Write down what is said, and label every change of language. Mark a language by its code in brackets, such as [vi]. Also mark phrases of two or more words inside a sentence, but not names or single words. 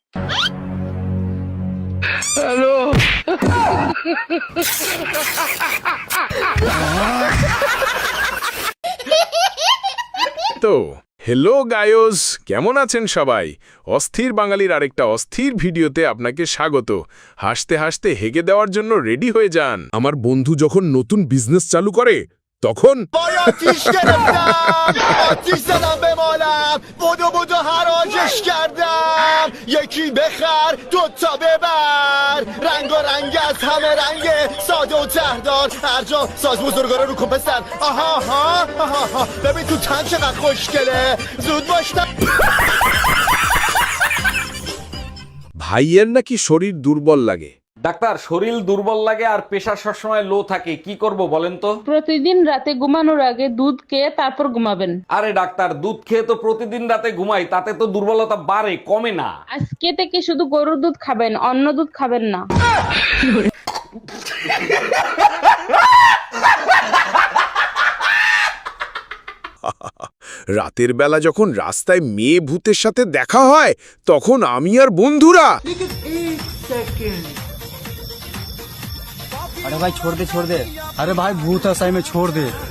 [bn] তো [en] hello guys, [bn] কেমন আছেন সবাই? অস্থির বাঙালির আরেকটা অস্থির ভিডিওতে আপনাকে স্বাগত। হাসতে হাসতে হেগে দেওয়ার জন্য রেডি হয়ে যান। আমার বন্ধু যখন নতুন বিজনেস চালু করে তখন [fa] آتیش گرفتم آتیش زدم به مالم بودو بودو حراجش کردم یکی بخر دوتا ببر رنگ و رنگ از همه رنگه ساده و تهدار هر جا ساز بزرگارا رو کن پسر آها آها آها آها ببین تو تن چقدر خوشگله زود باش [bn] ভাইয়ের নাকি শরীর দুর্বল লাগে। ডাক্তার, শরীর দুর্বল লাগে আর প্রেশার সবসময় লো থাকে, কি করব বলেন তো? প্রতিদিন রাতে ঘুমানোর আগে দুধ খেয়ে তারপর ঘুমাবেন। আরে ডাক্তার, দুধ খেয়ে তো প্রতিদিন রাতে ঘুমাই, তাতে তো দুর্বলতা বাড়ে, কমে না। আজকে থেকে শুধু গরুর দুধ খাবেন, অন্য দুধ খাবেন না। রাতের বেলা যখন রাস্তায় মেয়ে ভূতের সাথে দেখা হয়, তখন আমি আর বন্ধুরা [hi] अरे भाई छोड़ दे छोड़ दे। अरे भाई भूत है सही में, छोड़ दे।